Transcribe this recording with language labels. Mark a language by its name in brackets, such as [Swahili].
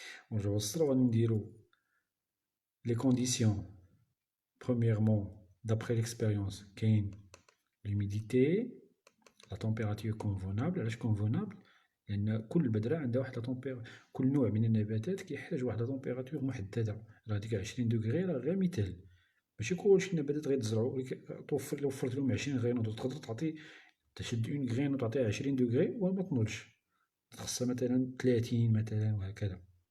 [Arabic] ونرجعو للسطر وغادي نديرو لي كونديسيون. [French] Premièrement, d'après l'expérience, [Arabic] كاين [French] l'humidité, la température convenable. [Arabic] علاش convenable؟ لأن كل بذرة عندها واحد كل نوع من النباتات كيحتاج واحد لا تمبيراتور محددة. راه ديك 20 دوغري راه غير مثال، ماشي كلشي النباتات غيتزرعو. وفرت لهم 20 غينوط، تقدر تعطي تشد اون غرين وتعطيها 20 دوغري وما تنوضش، خاصها مثلا 30 مثلا وهكذا.